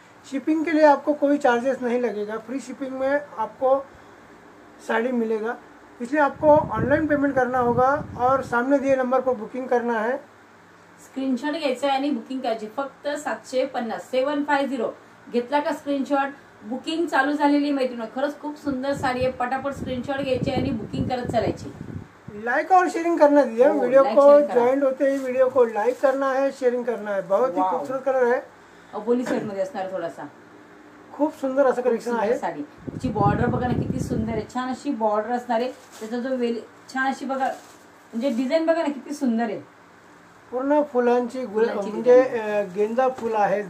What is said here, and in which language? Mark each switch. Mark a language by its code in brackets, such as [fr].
[hi] Shipping के लिए आपको कोई चार्जेस नहीं लगेगा. फ्री शिपिंग में आपको साड़ी मिलेगा. इसलिए आपको ऑनलाइन पेमेंट करना होगा और सामने दिए नंबर पर बुकिंग करना है. [mr] स्क्रीनशॉट घ्यायचा आणि बुकिंग करायची. फक्त 750. 750 घेतला का स्क्रीनशॉट. बुकिंग चालू झालेली मैत्रिणी. खरंच खूप सुंदर साडी आहे. पटापट स्क्रीनशॉट घ्यायचे आणि बुकिंग करत चालायची. [hi] लाइक और शेयरिंग करना दीजिए. वीडियो को ज्वाइन होते ही वीडियो को लाइक करना है, शेयरिंग करना है. बहुत ही खूबसूरत कलर है. [mr] बोली साइड मध्ये असणार थोडासा. खूप सुंदर असं कलेक्शन आहे. साडी ची बॉर्डर बघा ना किती सुंदर आहे. छान अशी बॉर्डर असणार आहे. त्याचा जो छान अशी बघा म्हणजे डिझाईन बघा ना किती सुंदर आहे. पूर्ण फुलांची म्हणजे गेंदा फुल आहे.